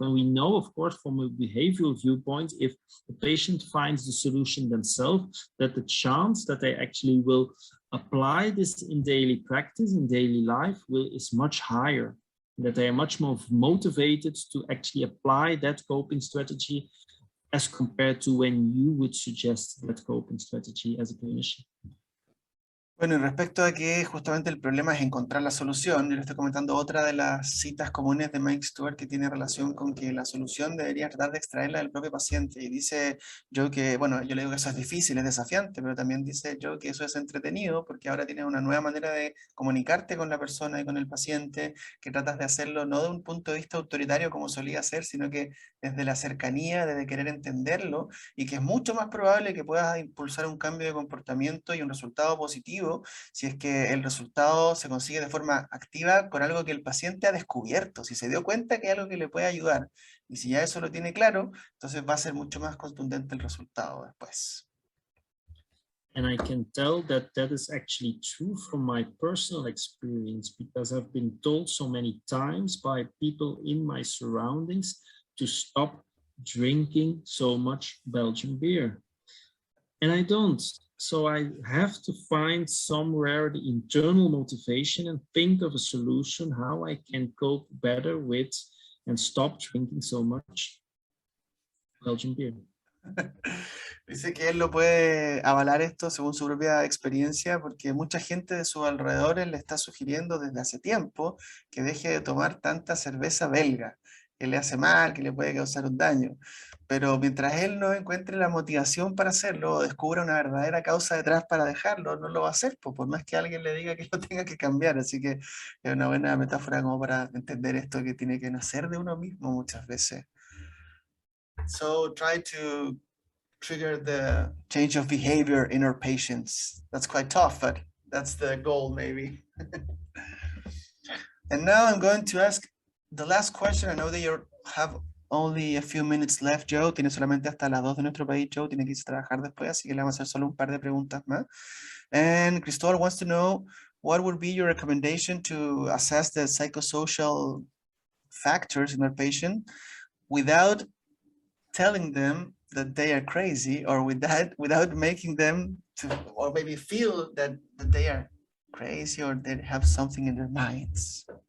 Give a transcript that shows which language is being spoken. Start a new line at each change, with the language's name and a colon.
English: And we know, of course, from a behavioral viewpoint, if the patient finds the solution themselves, that the chance that they actually will apply this in daily practice, in daily life, is much higher, that they are much more motivated to actually apply that coping strategy as compared to when you would suggest that coping strategy as a clinician.
Spanish: Bueno, y respecto a que justamente el problema es encontrar la solución, yo le estoy comentando otra de las citas comunes de Mike Stewart que tiene relación con que la solución debería tratar de extraerla del propio paciente. Y dice Joe que, bueno, yo le digo que eso es difícil, es desafiante, pero también dice Joe que eso es entretenido porque ahora tienes una nueva manera de comunicarte con la persona y con el paciente, que tratas de hacerlo no de un punto de vista autoritario como solía ser, sino que desde la cercanía, desde querer entenderlo, y que es mucho más probable que puedas impulsar un cambio de comportamiento y un resultado positivo si es que el resultado se consigue de forma activa con algo que el paciente ha descubierto, si se dio cuenta que hay algo que le puede ayudar, y si ya eso lo tiene claro, entonces va a ser mucho más contundente el resultado después.
English: And I can tell that that is actually true from my personal experience, because I've been told so many times by people in my surroundings to stop drinking so much Belgian beer. And I don't. So I have to find somewhere the internal motivation and think of a solution how I can cope better with and stop drinking so much Belgian beer.
Spanish: Dice que él lo puede avalar esto según su propia experiencia, porque mucha gente de sus alrededores le está sugiriendo desde hace tiempo que deje de tomar tanta cerveza belga, que le hace mal, que le puede causar un daño. Pero mientras él no encuentre la motivación para hacerlo, o descubra una verdadera causa detrás para dejarlo, no lo va a hacer, por más que alguien le diga que lo tenga que cambiar. Así que es una buena metáfora como para entender esto, que tiene que nacer de uno mismo muchas veces.
English: So try to trigger the change of behavior in our patients. That's quite tough, but that's the goal maybe. And now I'm going to ask the last question. I know that you have only a few minutes left, Joe.
Spanish: Tiene solamente hasta las 2 de nuestro país, Joe. Tiene que irse a trabajar después, así que le vamos a hacer solo un par de preguntas más.
English: And Cristóbal wants to know, what would be your recommendation to assess the psychosocial factors in our patient without telling them that they are crazy, or without making them to, or maybe feel that they are crazy or they have something in their minds?